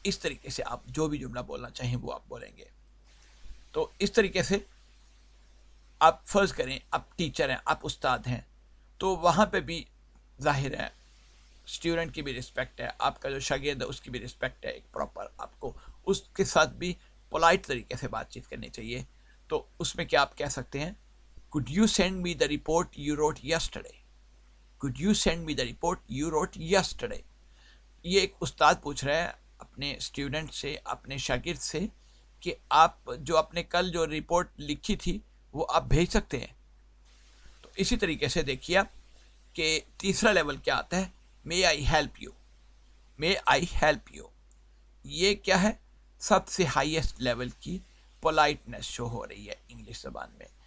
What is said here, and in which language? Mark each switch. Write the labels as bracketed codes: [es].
[ur] اس طریقے سے آپ جو بھی جملہ بولنا چاہیں وہ آپ بولیں گے. تو اس طریقے سے آپ فرض کریں آپ ٹیچر ہیں، آپ استاد ہیں، تو وہاں پہ بھی ظاہر ہے اسٹوڈنٹ کی بھی رسپیکٹ ہے، آپ کا جو شاگرد ہے اس کی بھی رسپیکٹ ہے. ایک پراپر آپ کو اس کے ساتھ بھی پولائٹ طریقے سے بات چیت کرنی چاہیے. تو اس میں کیا آپ کہہ سکتے ہیں؟ [en] could you send me the report you wrote yesterday? could you send me the report you wrote yesterday? [ur] یہ ایک استاد پوچھ رہا ہے اپنے اسٹوڈنٹ سے، اپنے شاگرد سے، کہ آپ جو اپنے کل جو رپورٹ لکھی تھی وہ آپ بھیج سکتے ہیں. تو اسی طریقے سے دیکھیے کہ تیسرا لیول کیا آتا ہے؟ [en] May I help you? [ur] May I help you یہ کیا ہے؟ سب سے ہائیسٹ لیول کی پولائٹنس شو ہو رہی ہے انگلش زبان میں.